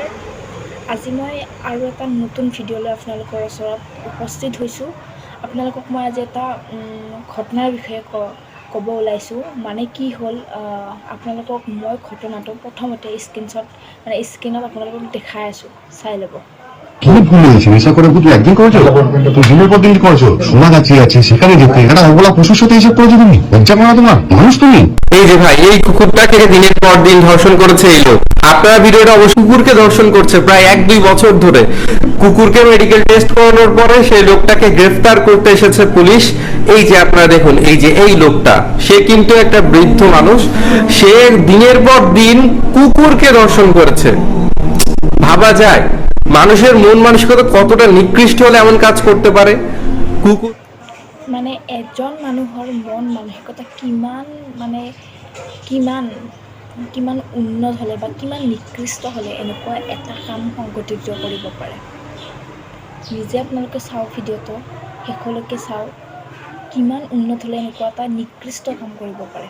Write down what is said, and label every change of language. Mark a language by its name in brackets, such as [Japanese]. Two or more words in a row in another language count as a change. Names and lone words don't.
[Assamese] আজি মই আৰু এটা নতুন ভিডিঅ' লৈ আপোনালোকৰ ওচৰত উপস্থিত হৈছোঁ। আপোনালোকক মই আজি এটা ঘটনাৰ বিষয়ে ক'ব ওলাইছোঁ। মানে কি হ'ল, আপোনালোকক মই ঘটনাটো প্রথমতে স্ক্রিনত আপোনালোকক দেখাই আছোঁ, চাই ল'ব। [Bangla] কি ভুল হয়েছে? নেশা করে বুঝলে একদিন করেছো, তো দিনের পর দিন করেছো। সোনা গাছি আছে সেখানে যেতে একটা অবলা পশুর সাথে এসব করেছো তুমি। লজ্জা করা তোমার? মানুষ তুমি? এই যে ভাই, এই কুকুরটাকে দিনের পর দিন ধর্ষণ করেছে এই লোক। আপনারা ভিডিওটা অবশ্য কুকুরকে ধর্ষণ করছে প্রায় 1-2 বছর ধরে। কুকুরকে মেডিকেল টেস্ট করানোর পরে সেই লোকটাকে গ্রেফতার করতে এসেছে পুলিশ। এই যে আপনারা দেখুন, এই যে এই লোকটা, সে কিন্তু একটা বৃদ্ধ মানুষ। সে দিনের পর দিন কুকুরকে ধর্ষণ করেছে। ভাবা যায় মানুষের মন মানসিকতা কতটা নিকৃষ্ট হলে এমন কাজ করতে পারে। কুকুর [Assamese] মানে এজন মানুহৰ মন মানসিকতা কিমান উন্নত হ'লে বা কিমান নিকৃষ্ট হ'লে এনেকুৱা এটা কাম সংঘটিত কৰিব পাৰে। নিজে আপোনালোকে চাওক, ভিডিঅ'টো শেষলৈকে চাওক, কিমান উন্নত হ'লে এনেকুৱা এটা নিকৃষ্ট কাম কৰিব পাৰে।